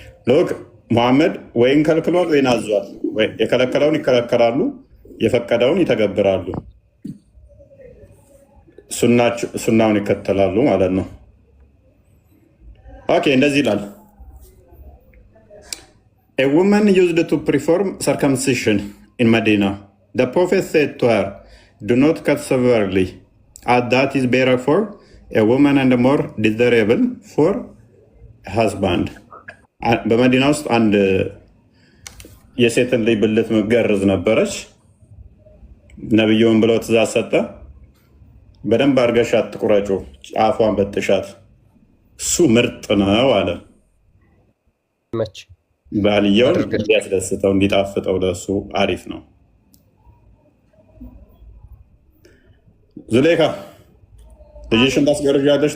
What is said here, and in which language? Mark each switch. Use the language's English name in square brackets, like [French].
[Amharic] ሎክ ሙሐመድ ወይን ከልክሏል ወይን አዟል። የከለከለውን ይከለከላሉ፣ የፈቀደውን ይተገብራሉ፣ ሱናውን ይከተላሉ ማለት ነው። ኦኬ እንደዚህ ይላል። [English] A woman used to perform circumcision in Medina. The Prophet said to her, "Do not cut severely, as that is better for a woman and more desirable for a husband." [Amharic] በመዲና ውስጥ አንድ የሴትን ልጅ ብልት መገረዝ ነበረች። ነብዩን ብለው ትእዛዝ ሰጠ። በደንብ አድርገሻት ትቁረጩ፣ ጫፏን በጥሻት፣ እሱ ምርጥ ነው አለ። ባልየውን እንዲያስደስተው እንዲጣፍጠው ለእሱ አሪፍ ነው። ዙሌካ ልጅሽን ታስገርዣለሽ?